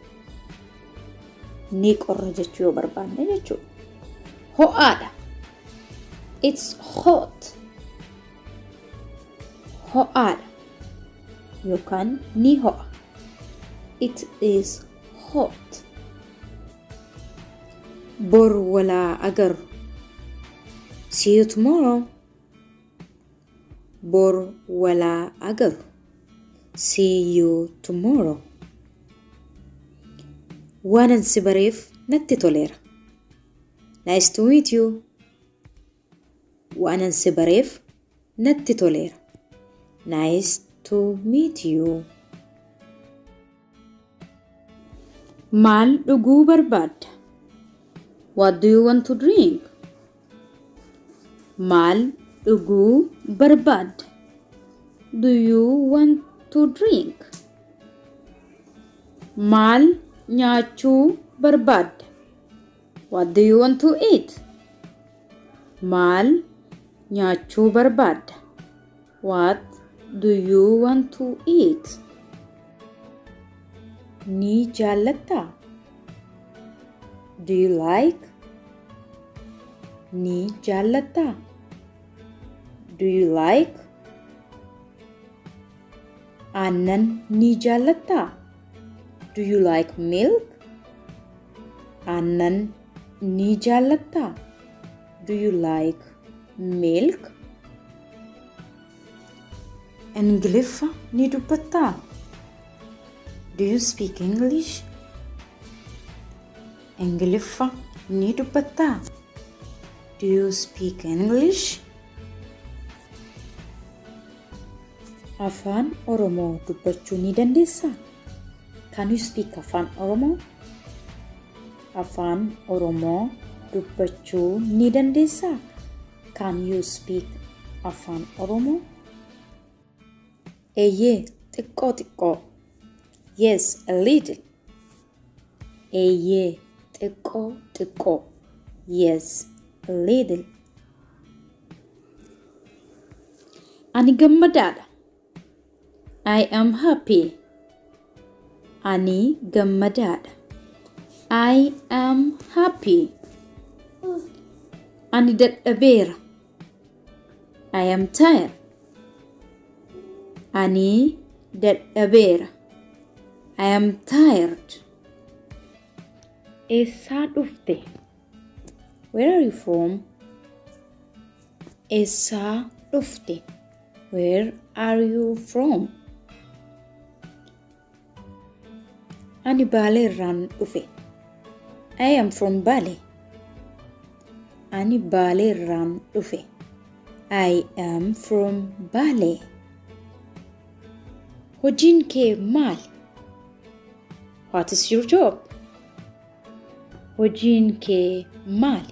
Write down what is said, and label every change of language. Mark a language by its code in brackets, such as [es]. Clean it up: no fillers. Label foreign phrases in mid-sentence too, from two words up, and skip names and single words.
[om] Ni qorra jechuu yoo barbaanne jechuudha. Ho'aadha. [en] It's hot. [om] Ho'aadha. Yookaan ni ho'a. [en] It is hot. [om] Bor walaa agaru. [en] See you tomorrow. [om] Bor walaa agaru. [en] See you tomorrow. [om] Waanan si bareef natti toleera. [en] Nice to meet you. [om] Waanan si bareef natti toleera. [en] Nice to meet you. [om] Maal dhuguu barbaadda? [en] What do you want to drink? [om] Maal dhuguu barbaadda? [en] Do you want to drink? [om] Maal nyaachuu barbaadda? [en] What do you want to eat? [om] Maal nyaachuu barbaadda? [en] What do you want to eat? [om] Ni jaallatta? [en] Do you like? [om] Ni jaallatta? [en] Do you like? [om] Aannan ni jaallatta? [en] Do you like milk? [om] Aannan ni jaallatta? [en] Do you like milk? [om] Engliffa ni dubbatta? [en] Do you speak English? [om] Engliffa ni dubbatta? [en] Do you speak English? [om] Afaan Oromoo dubbachuu ni dandeessaa? [en] Can you speak Afaan Oromoo? [om] Afaan Oromoo dubbachuu ni dandeessaa? [en] Can you speak Afaan Oromoo? [om] Eeyyee, xiqqoo xiqqoo. [en] Yes, a little. [om] Eeyyee, xiqqoo xiqqoo. [en] Yes, a little. [om] Ani gammadaadha. [en] I am happy. [om] Ani gammadaadha. [en] I am happy. [om] Ani dadhabeera. [en] I am tired. [om] Ani dadhabeera. [en] I am tired. [om] Eessaa dhufte? [en] Where are you from? [om] Eessaa dhufte? [en] Where are you from? [om] Ani Baalee irraan dhufe. [en] I am from Bale. [om] Ani Baalee irraan dhufe. [en] I am from Bale. [om] Hojiin kee maali? [en] What is your job? [om] Hojiin kee maali?